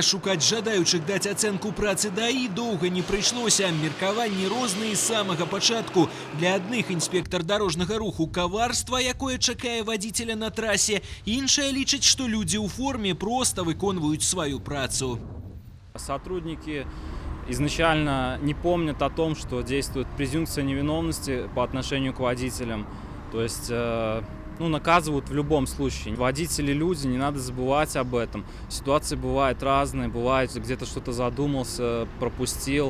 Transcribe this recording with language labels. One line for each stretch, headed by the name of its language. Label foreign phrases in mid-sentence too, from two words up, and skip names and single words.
Belarusian: Шукаць жадаючых даць ацэнку працы ДАІ доўга не прыйшлося. Меркаванні розныя з самага пачатку. Для адных інспектар дарожнага руху каварства, якое чакае вадзіцеля на трасе. Іншая лічыць, што людзі ў форме проста выконваюць сваю працу.
Russian: Сотрудники изначально не помнят о том, что действует презумпция невиновности по отношению к водителям. То есть наказывают в любом случае. Водители люди, не надо забывать об этом. Ситуации бывают разные, бывает где-то что-то задумался, пропустил.